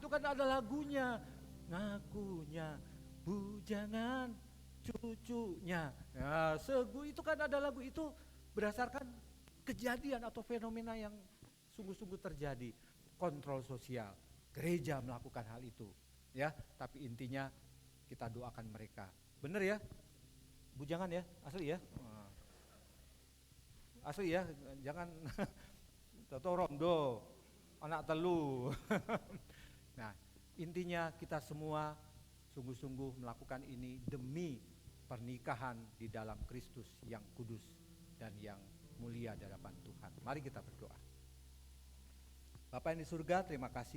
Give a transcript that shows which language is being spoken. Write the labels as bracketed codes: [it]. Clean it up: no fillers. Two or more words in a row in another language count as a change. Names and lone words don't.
[id] Itu kan ada lagunya, ngakunya bujangan, cucunya ya, itu kan ada lagu itu berdasarkan kejadian atau fenomena yang sungguh-sungguh terjadi. Kontrol sosial, gereja melakukan hal itu ya, tapi intinya kita doakan mereka. Bener ya? Bujangan ya? Asli ya? Asli ya? Jangan [jv] Toto rondo, anak telu. [id] Nah, intinya kita semua sungguh-sungguh melakukan ini demi pernikahan di dalam Kristus yang kudus dan yang mulia di hadapan Tuhan. Mari kita berdoa. Bapa yang di surga, terima kasih.